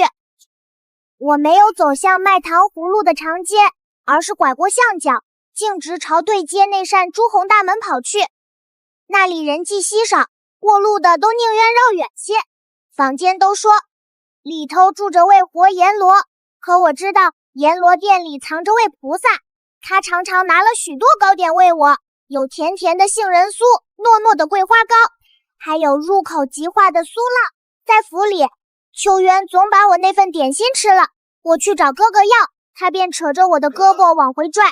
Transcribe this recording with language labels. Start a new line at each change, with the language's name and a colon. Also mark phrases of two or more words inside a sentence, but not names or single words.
Chinese: 我沒有走向賣糖葫蘆的長街，而是拐過巷角，徑直朝對街那扇朱紅大門跑去。那裡人跡稀少，過路的都寧願繞遠些。坊間都說裡頭住着位活閻羅，可我知道閻羅殿裡藏着位菩薩，他常常拿了許多糕點餵我，有甜甜的杏仁酥，糯糯的桂花糕，還有入口即化的酥酪。在府裡，秋淵總把我那份點心吃了，我去找哥哥要，他便扯着我的胳膊往回拽。